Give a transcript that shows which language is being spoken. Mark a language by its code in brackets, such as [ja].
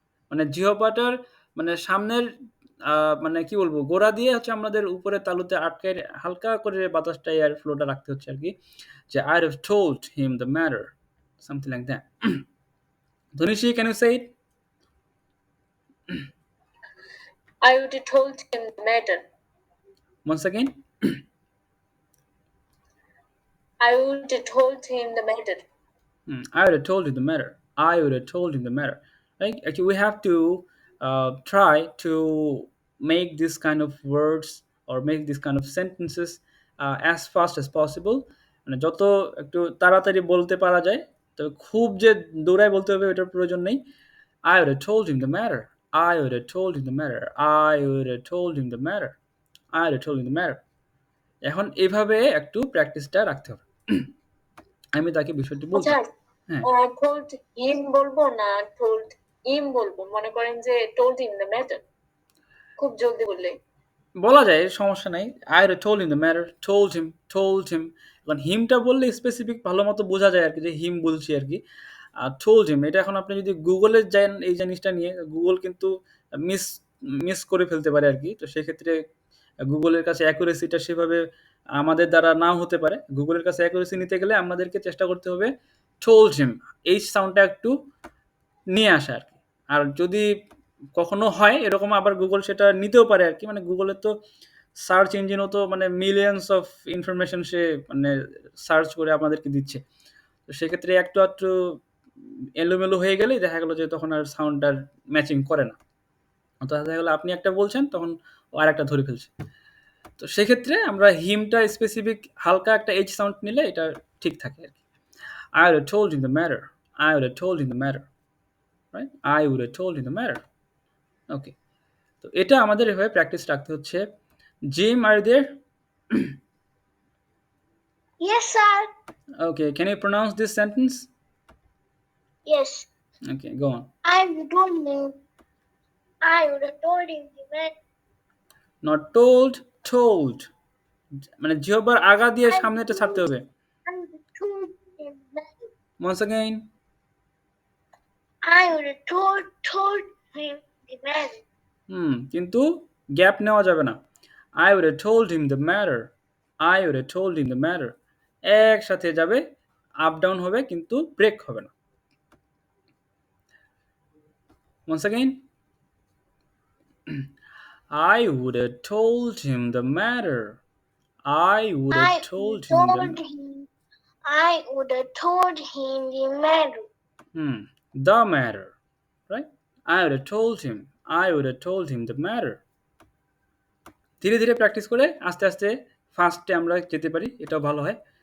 [bn] মানে জিহ্বাটার মানে সামনের মানে কি বলবো, গোড়া দিয়ে হচ্ছে আমাদের উপরে তালুতে আটকে হালকা করে বাতাসটা এয়ার ফ্লোটা রাখতে হচ্ছে আর কি, যে [en] I have told him the matter, something like that. Dhonishi, can you say it I would have told him the matter. once again? I would have told him the matter. I would have told you the matter. I would have told you the matter. Right? Actually, we have to try to make this kind of words or make this kind of sentences as fast as possible. [bn] মানে যত একটু তাড়াতাড়ি বলতে পারা যায়, তবে খুব যে দৌড়ায় বলতে হবে ওটার প্রয়োজন নেই. [en] I would have told him the matter. I would have told him the matter. I would have told him the matter. I would have told him the matter. [bn] এখন এভাবে একটু প্র্যাকটিসটা রাখতে হবে. আমি তাকে বিষয়টি বলছি. আচ্ছা, হ্যাঁ, told him বলবো না told him বলবো? মনে করেন যে [en] told him the matter, [bn] খুব জলদি বললে। বলা যায়, সমস্যা নাই. [en] I would have told him the matter. Told him. [bn] এখন হিমটা বললে স্পেসিফিক ভালো মতো বোঝা যায় আর কি, যে হিম বলছি আর কি. আর told him, এটা এখন আপনি যদি গুগলে যান এই জিনিসটা নিয়ে, গুগল কিন্তু মিস মিস করে ফেলতে পারে আর কি. তো সেক্ষেত্রে গুগলের কাছে অ্যাকুরেসিটা সেভাবে আমাদের দ্বারা নাও হতে পারে. গুগলের কাছে অ্যাকুরেসি নিতে গেলে আমাদেরকে চেষ্টা করতে হবে told him এই সাউন্ডটা একটু নিয়ে আসা আর কি. আর যদি কখনো হয় এরকম, আবার গুগল সেটা নিতেও পারে আর কি. মানে গুগলের তো সার্চ ইঞ্জিনও তো মানে মিলিয়ন্স অফ ইনফরমেশন সে মানে সার্চ করে আমাদেরকে দিচ্ছে. তো সেক্ষেত্রে একটু একটু এলোমেলো হয়ে গেলেই দেখা গেল যে তখন আর সাউন্ডটার ম্যাচিং করে না. তো দেখা গেলো আপনি একটা বলছেন, তখন ও আর একটা ধরে ফেলছে. তো সেক্ষেত্রে আমরা হিমটা স্পেসিফিক হালকা একটা এইচ সাউন্ড নিলে এটা ঠিক থাকে আর কি. I would have told him the matter. I would have told him the matter. Right? I would have told him the matter. ওকে, তো এটা আমাদের এভাবে প্র্যাকটিস রাখতে হচ্ছে. [en] Jim, are you there? Yes, sir. Okay, can you pronounce this sentence? Yes. Okay, go on. I would told him. I would have told him the man. Not told, told. [bn] মানে জিহ্বার আগা দিয়ে সামনেটা ছাড়তে হবে. [en] I would have told him that. Once again. I would have told him the man. [bn] কিন্তু gap নেওয়া যাবে না. [en] I would have told him the matter. I would have told him the matter. [bn] একসাথে যাবে, আপ ডাউন হবে কিন্তু break হবে না. [en] Once again. I would have told him the matter. I would have told him the matter. I would have told him the matter. The matter, right? I would have told him. I would have told him the matter. [bn] ধীরে ধীরে practice করে আস্তে আস্তে ফার্স্টে আমরা যেতে পারি, এটাও ভালো হয়.